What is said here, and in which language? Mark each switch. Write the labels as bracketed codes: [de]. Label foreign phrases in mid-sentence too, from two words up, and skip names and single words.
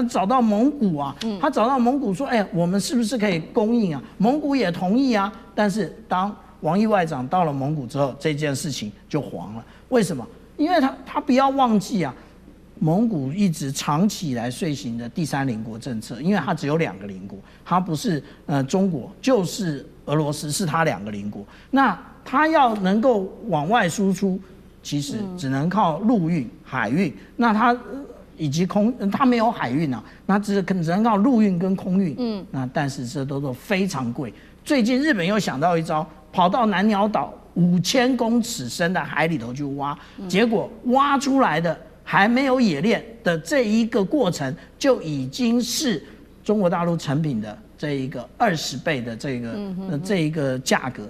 [zh] 找到蒙古啊，他找到蒙古說，我們是不是可以供應啊？蒙古也同意啊。但是當王毅外長到了蒙古之後，這件事情就黃了。為什麼？因為他不要忘記啊，蒙古一直長期以來遂行的第三邻國政策，因為它只有2個鄰國，它不是中國就是俄羅斯，是它 2個鄰國。那它要能夠往外輸出，其實只能靠陸運、海運。那它以及它沒有海運啊，那只能靠陸運跟空運。那但是這都非常貴。最近日本又想到一招，跑到南鳥島5000公尺深的海裡頭去挖，結果挖出來的還沒有冶煉的這一個過程，就已經是中國大陸成品的這一個20倍的這一個價格。